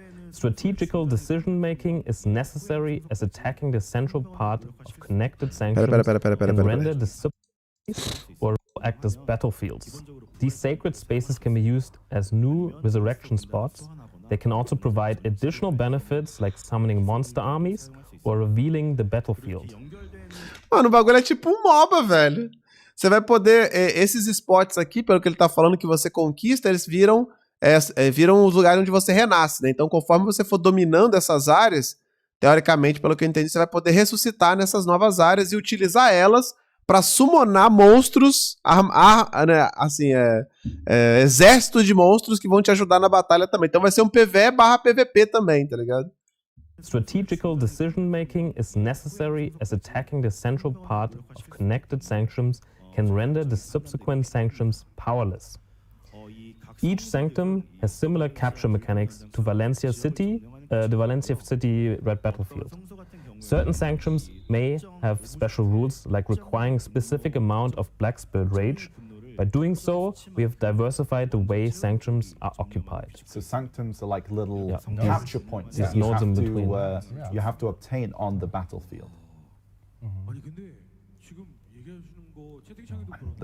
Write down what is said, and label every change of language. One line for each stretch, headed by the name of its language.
English: Strategical decision-making is necessary as attacking the central part of connected sanctions can render the sub-space or act as battlefields. These sacred spaces can be used as new resurrection spots. They can also provide additional benefits like summoning monster armies or revealing the battlefield.
Portuguese: Mano, o bagulho é tipo um MOBA, velho. Você vai poder... esses spots aqui, pelo que ele tá falando, que você conquista, eles viram os lugares onde você renasce, né? Então, conforme você for dominando essas áreas, teoricamente, pelo que eu entendi, você vai poder ressuscitar nessas novas áreas e utilizar elas pra summonar monstros, né, assim, exército de monstros que vão te ajudar na batalha também. Então vai ser um PvE/PvP também, tá ligado?
English: Strategical decision-making is necessary as attacking the central part of connected sanctums can render the subsequent sanctums powerless. Each sanctum has similar capture mechanics to Valencia City, the Valencia City Red Battlefield. Certain sanctums may have special rules, like requiring a specific amount of Black Spirit Rage. By doing so, we have diversified the way sanctums are occupied. So sanctums are like little capture points that nodes in between. you have to obtain on the battlefield.
Korean: 아니 근데 지금 얘기하시는 거 채팅창에도 그런데